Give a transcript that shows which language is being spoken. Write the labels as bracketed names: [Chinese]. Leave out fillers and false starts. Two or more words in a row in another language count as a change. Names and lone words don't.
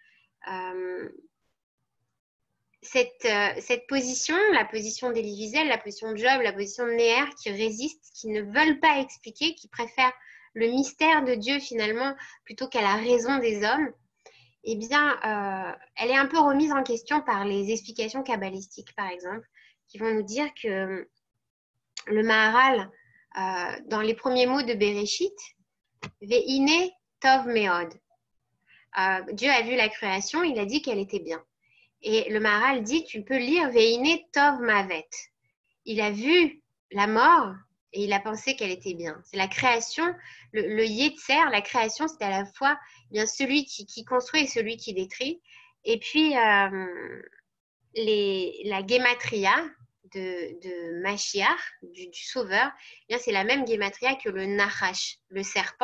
[French] Cette position, la position d'Elie Wiesel, la position de Job, la position de Néher, qui résistent, qui ne veulent pas expliquer, qui préfèrent le mystère de Dieu finalement plutôt qu'à la raison des hommes, eh bien, elle est un peu remise en question par les explications kabbalistiques, par exemple, qui vont nous dire que le Maharal, dans les premiers mots de Bereshit, [Hebrew] והנה טוב מאד. [French] Dieu a vu la création, il a dit qu'elle était bien. Et le Maharal dit, tu peux lire [Hebrew] והנה טוב מות. [French] Il a vu la mort et il a pensé qu'elle était bien. C'est la création, le Yetzer, la création, c'est à la fois bien celui qui construit et celui qui détruit. Et puis, la Gematria de Mashiach, du Sauveur, eh bien, c'est la même Gematria que le Nachash, le serpent.